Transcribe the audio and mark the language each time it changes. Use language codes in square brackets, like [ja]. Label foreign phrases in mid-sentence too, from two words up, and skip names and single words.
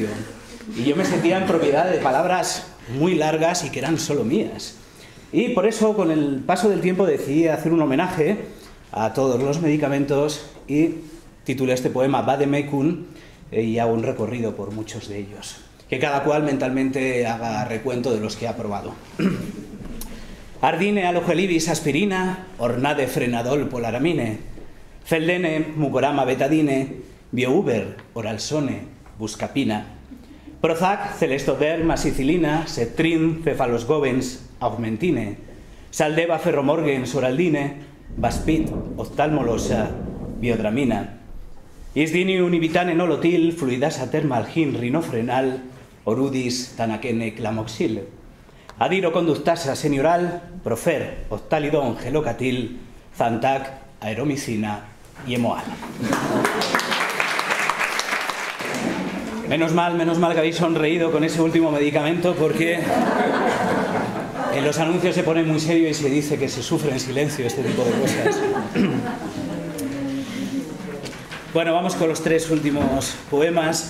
[es] Y yo me sentía en propiedad de palabras muy largas y que eran solo mías. Y por eso, con el paso del tiempo, decidí hacer un homenaje a todos los medicamentos y titulé este poema Vademekun, y hago un recorrido por muchos de ellos. Que cada cual mentalmente haga recuento de los que ha probado. Ardine alogelibis aspirina, ornade frenadol polaramine, feldene mucorama betadine, biouber oralsone buscapina, prozac celestoderm acicilina, cetrin cefalosgovens augmentine, saldeva ferromorgens oraldine, vaspit oftalmolosa biodramina, isdini univitane nolotil, fluidasa termalgin rinofrenal, orudis tanakene clamoxil, adiro conductasa senioral, profer, oftalidón gelocatil, zantac, aeromicina y emoal. Menos mal que habéis sonreído con ese último medicamento, porque en los anuncios se pone muy serio y se dice que se sufre en silencio este tipo de cosas. Bueno, vamos con los tres últimos poemas.